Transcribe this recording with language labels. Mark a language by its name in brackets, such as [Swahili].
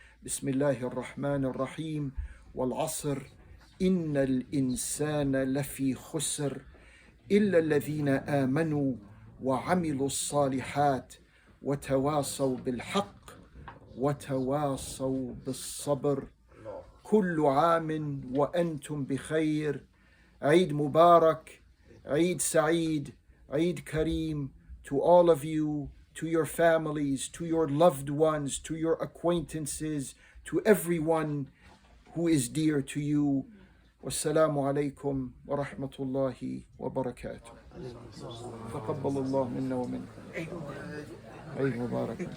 [Arabic] بسم الله الرحمن الرحيم. والعصر إن الإنسان لفي خسر إلا الذين آمنوا وعملوا الصالحات وتواصوا بالحق وتواصوا بالصبر. كل عام وأنتم بخير. عيد مبارك، عيد سعيد، عيد كريم [English] to all of you, to your families, to your loved ones, to your acquaintances, to everyone who is dear to you. [Arabic] والسلام عليكم ورحمة الله وبركاته. تقبل الله منا ومنكم. عيد مبارك.